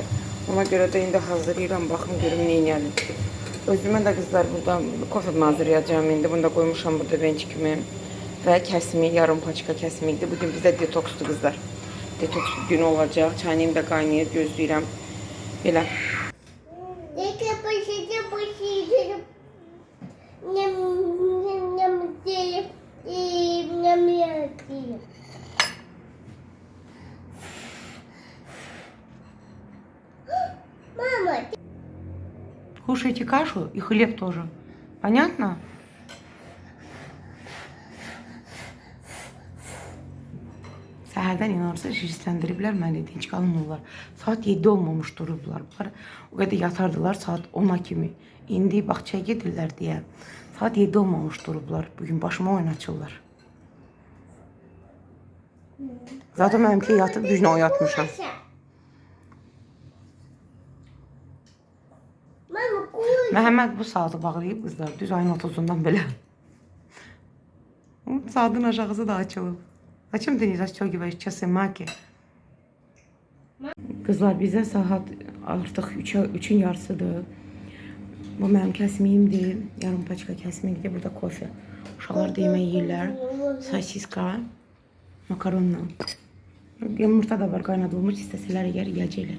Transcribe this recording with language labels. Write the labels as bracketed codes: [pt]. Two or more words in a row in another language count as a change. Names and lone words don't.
[az] Ona görə də indi hazırlayıram, baxım görüm nə edəyəm. Özümə də qızlar burada kofe hazırlayacağım indi. Bunu da qoymuşam burada vençikimi və kəsimi, yarım paçka kəsimi idi. Bugün bizdə detoksdur qızlar. Detoks günü olacaq. Çayım da qaynayır, gözləyirəm. Belə. Eke başıca başıca nem nem nem nem nem. [ru] Мама, Кушайте кашу и хлеб тоже. Понятно? [az] Səhərdən inanırsa şişləndiriblər məni, dinç qalmırlar. Saat 7 olmamış durublar. Bunlar o qədər yatardılar saat 10'a kimi. İndi bağçaya gedirlər deyə. Saat 7 olmamış durublar. Bugün başıma oynaçırlar. Zaten benimki yatıb düzünə oyatmışam. Mama koy. Məhəmməd bu saatı bağlayıb qızlar. Düz ayın 30'undan belə. Saatın aşağısı da açılıb. [ru] Зачем ты не застегиваешь часы, Маки? [az] Kızlar bizə saat artıq 3'ün yarısıdır. Bu mənim kəsmiyimdir. Yarım paçka kəsmiyimdir. Burada kofe. Uşaqlar da yemək yeyirlər. Sosiska, makaronla. Yumurta da var qaynadılmış. İstəsələr yer yiyəcəklər.